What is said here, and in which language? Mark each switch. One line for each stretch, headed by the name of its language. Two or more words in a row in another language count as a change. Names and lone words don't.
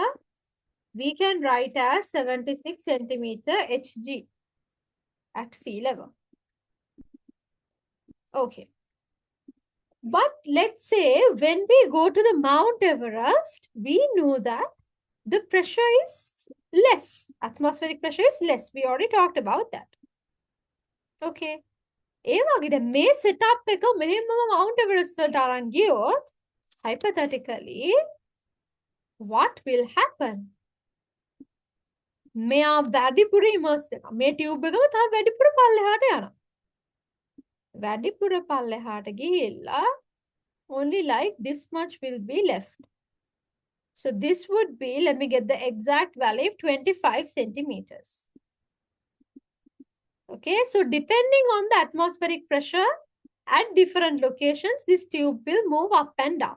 English: We can write as 76 centimeter Hg at sea level. Okay. But let's say when we go to the Mount Everest, we know that the pressure is less. Atmospheric pressure is less. We already talked about that.
Sinhala: Okay. ඒ වගේ දැන් මේ setup එක මෙහෙම Mount Everest වලට අරන් ගියොත්
English: hypothetically what will happen?
Sinhala: මෙයා වැඩිපුර immerse වෙනවා. මේ tube එකම තව වැඩිපුර පල්ලෙහාට යනවා. වැඩිපුර පල්ලෙහාට ගිහිල්ලා
English: only like this much will be left. So this would be, let me get the exact value, 25 centimeters. Okay, so depending on the atmospheric pressure at different locations, this tube will move up and down.